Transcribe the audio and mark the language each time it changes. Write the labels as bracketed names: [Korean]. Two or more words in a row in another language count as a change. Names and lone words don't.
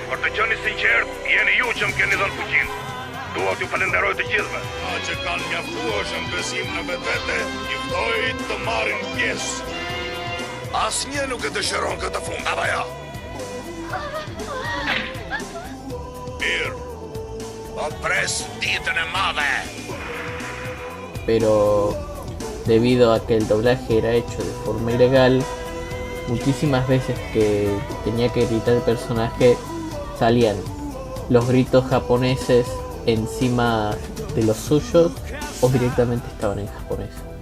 [Albanian] Për të qenë sinqert, jeni ju që më keni dhënë fuqinë. Dua t'ju falenderoj të gjithëve. Ata që kanë mjaftueshëm besim në vetvete, i ftoj të marrin pjesë. Asnjë nuk e dëshiron këtë fund, apo jo? Mirë. Po pres ditën e madhe. [Spanish] Pero debido a que el doblaje era hecho de forma ilegal, muchísimas veces que tenía que gritar el personaje salían los gritos japoneses encima de los suyos o directamente estaban en japonés.